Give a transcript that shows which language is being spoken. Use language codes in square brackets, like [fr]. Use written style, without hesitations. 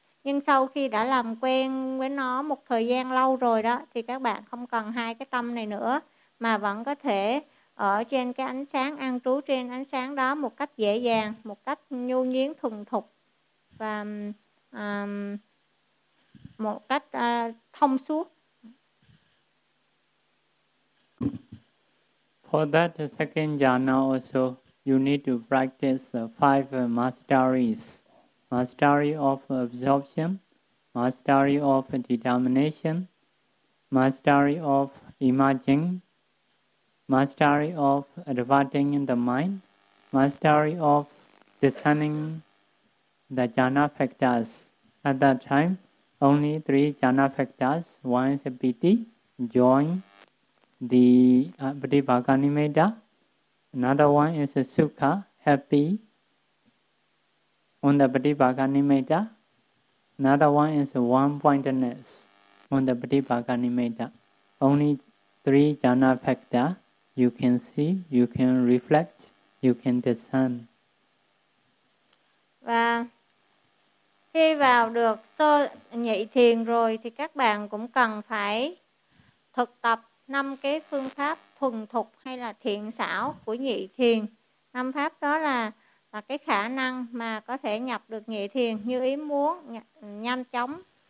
[vi] Nhưng sau khi đã làm quen với nó một thời gian lâu rồi đó, thì các bạn không cần hai cái tâm này nữa, mà vẫn có thể ở trên cái ánh sáng, an trú trên ánh sáng đó một cách dễ dàng, một cách nhu nhuyễn thuần thục và một cách thông suốt. [en] For that second jhana also, you need to practice five masteries. Mastery of absorption, mastery of determination, mastery of imagining, mastery of adverting in the mind, mastery of discerning the jhana factors. At that time, only three jhana factors, one is piti, join the pratibhaganimeda. Another one is sukha, happy on the pratibhaganimeda. Another one is one-pointedness on the pratibhaganimeda. Only three jhana factor you can see, you can reflect, you can discern. [vi] Và khi vào được sơ nhị thiền rồi thì các bạn cũng cần phải thực tập năm cái phương pháp thuần thục hay là thiện xảo của nhị thiền. Năm pháp đó là cái khả năng mà có thể nhập được nhị thiền như ý muốn, nhanh chóng.